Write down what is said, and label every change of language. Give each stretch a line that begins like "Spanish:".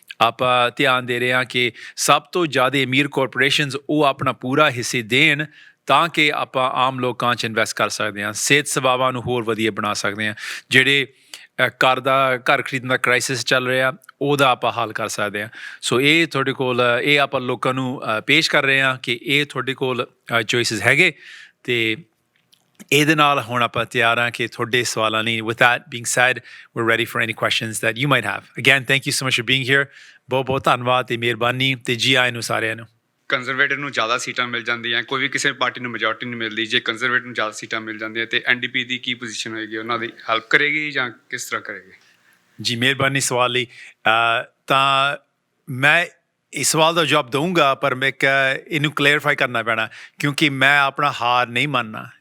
Punjabi: ਆਪਾਂ ਧਿਆਨ ਦੇ ਰਹੇ ਹਾਂ ਕਿ ਸਭ ਤੋਂ ਜ਼ਿਆਦਾ ਅਮੀਰ ਕਾਰਪੋਰੇਸ਼ਨਸ ਉਹ ਆਪਣਾ ਪੂਰਾ ਹਿੱਸੇ ਦੇਣ ਤਾਂ ਕਿ ਆਪਾਂ ਆਮ ਲੋਕਾਂ 'ਚ ਇਨਵੈਸਟ ਕਰ ਸਕਦੇ ਹਾਂ, ਸਿਹਤ ਸੇਵਾਵਾਂ ਨੂੰ ਹੋਰ ਵਧੀਆ ਬਣਾ ਸਕਦੇ ਹਾਂ। ਜਿਹੜੇ ਘਰ ਖਰੀਦਣ ਦਾ ਕ੍ਰਾਈਸਿਸ ਚੱਲ ਰਿਹਾ ਉਹਦਾ ਆਪਾਂ ਹੱਲ ਕਰ ਸਕਦੇ ਹਾਂ। ਸੋ ਇਹ ਤੁਹਾਡੇ ਕੋਲ ਇਹ ਆਪਾਂ ਲੋਕਾਂ ਨੂੰ ਪੇਸ਼ ਕਰ ਰਹੇ ਹਾਂ ਕਿ ਇਹ ਤੁਹਾਡੇ ਕੋਲ ਚੋਇਸਿਸ ਹੈਗੇ ਅਤੇ ਇਹਦੇ ਨਾਲ ਹੁਣ ਆਪਾਂ ਤਿਆਰ ਹਾਂ ਕਿ ਤੁਹਾਡੇ ਸਵਾਲਾਂ ਲਈ।
English: With that being said, we're ready for any questions that you might have. Again, thank you so much for being here.
Punjabi: ਬਹੁਤ ਧੰਨਵਾਦ ਅਤੇ ਮਿਹਰਬਾਨੀ ਅਤੇ ਜੀ ਆਇਆਂ ਨੂੰ ਸਾਰਿਆਂ ਨੂੰ। ਕੰਜ਼ਰਵੇਟਿਵ ਨੂੰ ਜ਼ਿਆਦਾ ਸੀਟਾਂ ਮਿਲ ਜਾਂਦੀਆਂ, ਕੋਈ ਵੀ ਕਿਸੇ ਪਾਰਟੀ ਨੂੰ ਮੈਜੋਰਟੀ ਨਹੀਂ ਮਿਲਦੀ। ਜੇ ਕੰਜ਼ਰਵੇਟਿਵ ਨੂੰ ਜ਼ਿਆਦਾ ਸੀਟਾਂ ਮਿਲ ਜਾਂਦੀਆਂ ਤਾਂ ਐਨਡੀਪੀ ਦੀ ਕੀ ਪੋਜੀਸ਼ਨ ਹੋਏਗੀ, ਉਹਨਾਂ ਦੀ ਹੈਲਪ ਕਰੇਗੀ ਜਾਂ ਕਿਸ ਤਰ੍ਹਾਂ ਕਰੇਗੀ? ਜੀ ਮਿਹਰਬਾਨੀ ਸਵਾਲ ਲਈ। ਤਾਂ ਮੈਂ ਇਸ ਸਵਾਲ ਦਾ ਜਵਾਬ ਦਊਂਗਾ, ਪਰ ਮੈਂ ਇਹਨੂੰ ਕਲੀਅਰਫਾਈ ਕਰਨਾ ਪੈਣਾ ਕਿਉਂਕਿ ਮੈਂ ਆਪਣਾ ਹਾਰ ਨਹੀਂ ਮੰਨਣਾ।